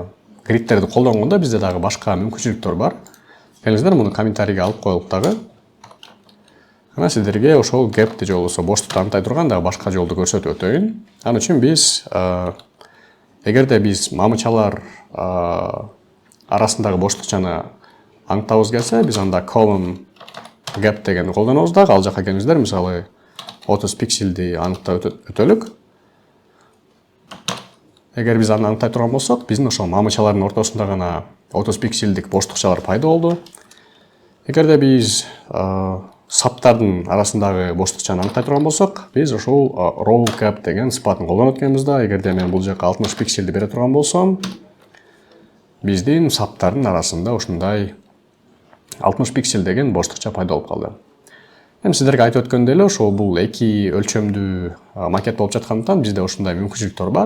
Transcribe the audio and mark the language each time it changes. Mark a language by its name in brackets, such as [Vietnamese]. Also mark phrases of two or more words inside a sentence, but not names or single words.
[Kyrgyz] Гридтерди колдонгондо бизде дагы башка мүмкүнчүлүктөр бар. Келиңиздер, муну комментарийге алып коелук дагы. Анан сиздерге ошол gap'ти же болбосо боштукту аныктай турган дагы башка жолду көрсөтүп өтөйүн. Ал үчүн биз эгерде биз мамычалар арасындагы боштукчаны аныктабыз келсе, биз анда [English] column gap [Kyrgyz] дегенди колдонобуз дагы. Ал жака келиңиздер, мисалы 30 пикселди аныктап өтөлүк. Эгер биз аны аныктай турган болсок, биздин ошол мамычалардын ортосунда гана 30 пикселдик боштукчалар пайда болду. Эгерде биз саптардын арасындагы боштукчаны аныктай турган болсок, биз ошол [English] row gap [Kyrgyz] деген сыпатын колдонот экенбиз да. Эгерде мен бул жака 60 пикселди бере турган болсом, биздин саптардын арасында ушундай 60 пиксель деген боштукча пайда болуп калды. Эми сиздерге айтып өткөндөй эле, ошол бул эки өлчөмдүү макет болуп жаткандыктан бизде ушундай мүмкүнчүлүктөр бар.